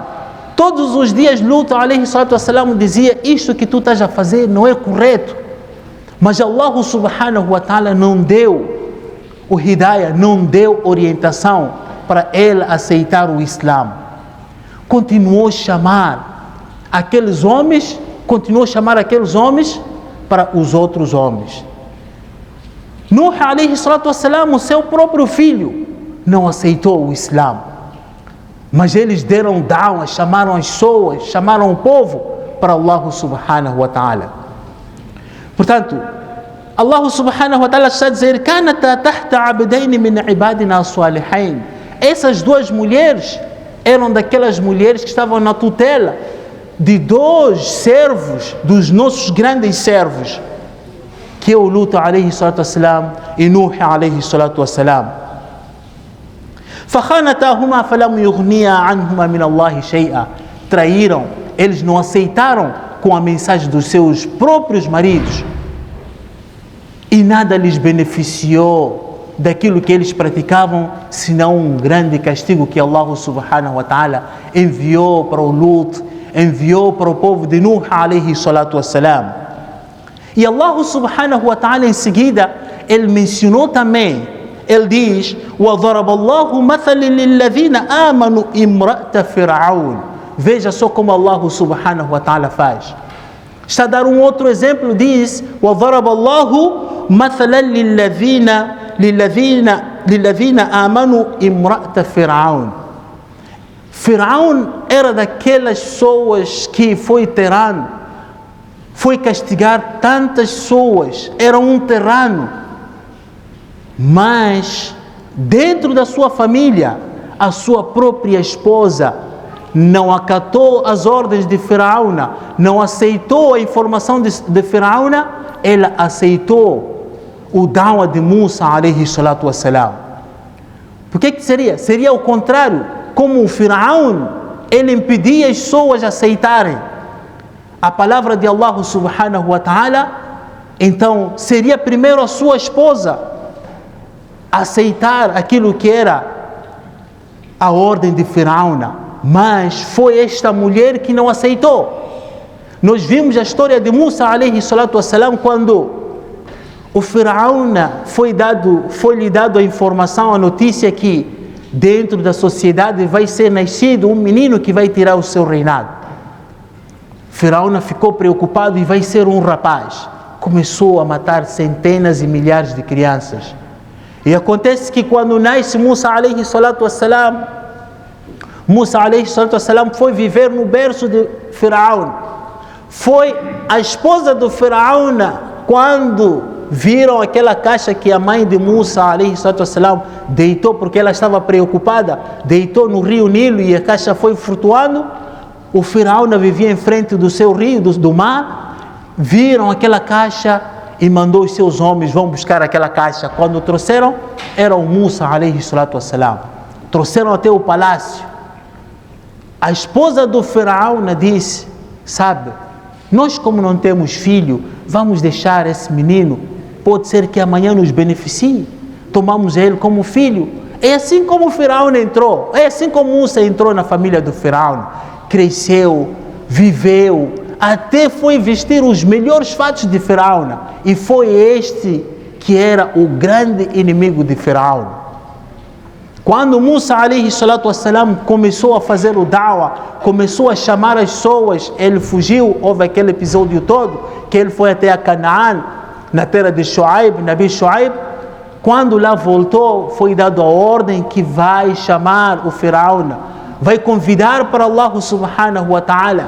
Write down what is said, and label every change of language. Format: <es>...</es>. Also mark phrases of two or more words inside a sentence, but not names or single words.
<pt>Todos os dias Lut</pt> <ar>عليه الصلاة والسلام</ar> <pt>dizia: isto que tu estás a fazer não é correto. Mas Allah</pt> <ar>سبحانه وتعالى</ar> <pt>não deu o hidayah, não deu orientação para ele aceitar o Islã. Continuou a chamar aqueles homens para os outros homens. Nuh</pt> <ar>عليه الصلاة والسلام,</ar> <pt>o seu próprio filho, não aceitou o Islã. Mas eles deram da'wah, chamaram as pessoas, chamaram o povo para Allah</pt> <ar>سبحانه وتعالى.</ar> <pt>Portanto, Allah</pt> <ar>سبحانه وتعالى</ar> <pt>está a dizer:</pt> <ar>"كانتا تحت عبدين من عبادنا صالحين."</ar> <pt>Essas duas mulheres eram daquelas mulheres que estavam na tutela de dois servos, dos nossos grandes servos, que é o Lut</pt> <ar>عليه الصلاة والسلام</ar> <pt>e Nuh</pt> <ar>عليه الصلاة والسلام. فَخَانَتَاهُمَا فَلَمْ يُغْنِيَا عَنْهُمَا مِنَ اللَّهِ شَيْئًا.</ar> <pt>Traíram, eles não aceitaram com a mensagem dos seus próprios maridos e nada lhes beneficiou daquilo que eles praticavam, senão um grande castigo que Allah</pt> <ar>سبحانه وتعالى</ar> <pt>enviou para o Lut, enviou para o povo de Nuh</pt> <ar>عليه الصلاة والسلام.</ar> <pt>E Allah</pt> <ar>سبحانه وتعالى</ar> <pt>em seguida, ele mencionou também, ele diz:</pt> <ar>وَضَرَبَ اللَّهُ مَثَلٍ لِلَّذِينَ آمَنُوا إِمْرَأَةَ فِرْعَوْنَ.</ar> <pt>Veja só como Allah</pt> <ar>سبحانه وتعالى</ar> <pt>faz. Está a dar um outro exemplo, diz:</pt> <ar>وَضَرَبَ اللَّهُ مَثَلًا لِلَّذِينَ آمَنُوا إِمْرَأَةَ فِرْعَوْنَ.</ar> <pt>Firaun era daquelas pessoas que foi tirano, foi castigar tantas pessoas, era um tirano, mas dentro da sua família, a sua própria esposa não acatou as ordens de Firaun, não aceitou a informação de Firaun, ela aceitou o da'wa de Musa</pt> <ar>عليه الصلاة والسلام.</ar> <pt>Por que seria? Seria o contrário, como o Firaun, ele impedia as pessoas a aceitarem a palavra de Allah</pt> <ar>سبحانه وتعالى,</ar> <pt>então seria primeiro a sua esposa aceitar aquilo que era a ordem de Firaun, mas foi esta mulher que não aceitou. Nós vimos a história de Musa</pt> <ar>عليه الصلاة والسلام,</ar> <pt>quando o Firaun foi-lhe dado a informação, a notícia que dentro da sociedade vai ser nascido um menino que vai tirar o seu reinado. Firaun ficou preocupado e vai ser um rapaz. Começou a matar centenas e milhares de crianças. E acontece que quando nasce Musa</pt> <ar>عليه الصلاة والسلام,</ar> <pt>foi viver no berço de Firaun. Foi a esposa do Firaun, quando viram aquela caixa que a mãe de Musa</pt> <ar>عليه الصلاة والسلام</ar> <pt>deitou, porque ela estava preocupada, deitou no rio Nilo e a caixa foi flutuando. O Firaun vivia em frente do seu rio, do mar. Viram aquela caixa e mandou os seus homens: vão buscar aquela caixa. Quando trouxeram, era o Musa</pt> <ar>عليه الصلاة والسلام.</ar> <pt>Trouxeram até o palácio. A esposa do Firaun disse: sabe, nós como não temos filho, vamos deixar esse menino, pode ser que amanhã nos beneficie, tomamos ele como filho. É assim como o Firaun entrou, é assim como Musa entrou na família do Firaun, cresceu, viveu, até foi vestir os melhores fatos de Firaun, e foi este que era o grande inimigo de Firaun. Quando Musa</pt> <ar>عليه الصلاة والسلام</ar> <pt>começou a fazer o da'wa, começou a chamar as pessoas, ele fugiu. Houve aquele episódio todo que ele foi até a Canaã, na terra de Shu'aib, Nabi Shu'aib. Quando lá voltou, foi dado a ordem que vai chamar o Firaun, vai convidar para Allah</pt> <ar>سبحانه وتعالى.</ar>